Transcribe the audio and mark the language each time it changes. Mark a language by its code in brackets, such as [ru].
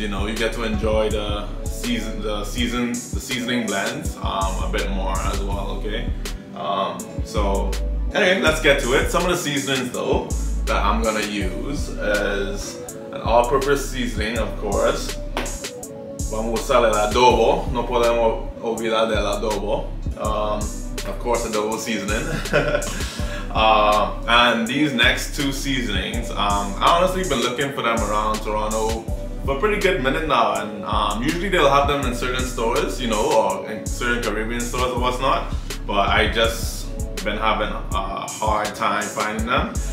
[en] You know, you get to enjoy the seasoning blends a bit more as well, okay? So anyway, let's get to it. Some of the seasonings though that I'm gonna use is an all-purpose seasoning, of course. [es] Vamos a usar el adobo, no podemos olvidar del adobo. [en] Of course, adobo seasoning. And these next two seasonings, I honestly been looking for them around Toronto for a pretty good minute now, and usually they'll have them in certain stores, you know, or in certain Caribbean stores or whatnot, but I just been having a hard time finding them.